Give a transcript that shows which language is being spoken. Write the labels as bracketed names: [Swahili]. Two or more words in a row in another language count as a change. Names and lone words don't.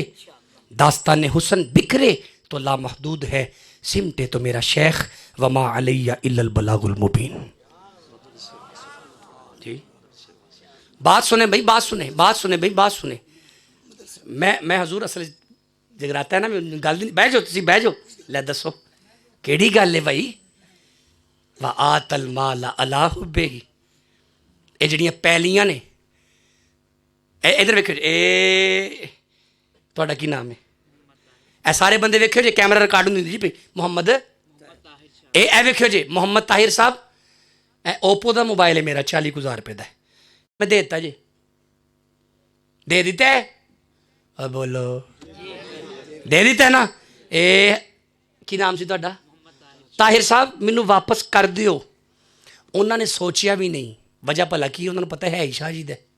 [Urdu] داستان حسن بکھرے تو لامحدود ہے, سمٹے تو میرا شیخ, [Arabic] وما علیہ الا البلاغ المبین. [Urdu] جی بات سنیں بھائی, بات سنیں, بات سنیں بھائی, بات سنیں. [Punjabi] میں حضور اصل جگراتا ہے نا, گل نہیں, بہ جاؤ تسی, بہ جاؤ, لے دسو کیڑی گل ہے بھائی. [Arabic] وَآتَ الْمَالَ عَلَىٰ حُبِّهِ, [Punjabi] اے جڑیاں پہلیاں نے, ادھر ویکھو, اے تہاڈا کی نام ہے, ਇਹ ਸਾਰੇ ਬੰਦੇ ਵੇਖਿਓ ਜੇ ਕੈਮਰਾ ਰਿਕਾਰਡ ਹੁੰਦੀ ਜੀ ਮੁਹੰਮਦ ਇਹ ਵੇਖਿਓ ਜੇ ਮੁਹੰਮਦ ਤਾਹਿਰ ਸਾਹਿਬ ਇਹ ਓਪੋ ਦਾ ਮੋਬਾਈਲ ਹੈ ਮੇਰਾ 40,000 ਰੁਪਏ ਦਾ ਮੈਂ ਦੇ ਦਿੱਤਾ ਜੀ ਦੇ ਦਿੱਤਾ ਹੈ ਬੋਲੋ ਦੇ ਦਿੱਤਾ ਹੈ ਨਾ ਇਹ ਕੀ ਨਾਮ ਸੀ ਤੁਹਾਡਾ ਤਾਹਿਰ ਸਾਹਿਬ ਮੈਨੂੰ ਵਾਪਸ ਕਰ ਦਿਓ ਉਹਨਾਂ ਨੇ ਸੋਚਿਆ ਵੀ ਨਹੀਂ ਵਜ੍ਹਾ ਭਲਾ ਕੀ ਉਹਨਾਂ ਨੂੰ ਪਤਾ ਹੈ ਹੀ ਸ਼ਾਹ ਜੀ ਦਾ